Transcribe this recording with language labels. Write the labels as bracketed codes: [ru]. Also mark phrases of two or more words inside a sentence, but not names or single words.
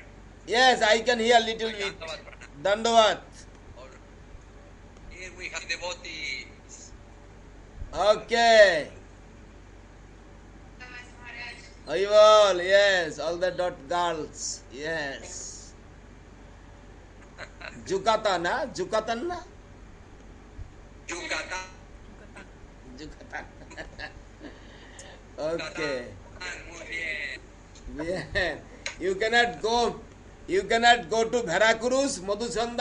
[en] Yes, I can hear little bit. [hi] दंडवत प्रणाम. [en] Dandavad. All right. Here we have devotees. Okay. Ayol, yes, all the dot girls, yes. Jukatan, na? Jukatan, na? Yucatan. Jukatan. Okay. [es] Muy bien. Bien. [en] You cannot go to Veracruz, Madhusanda.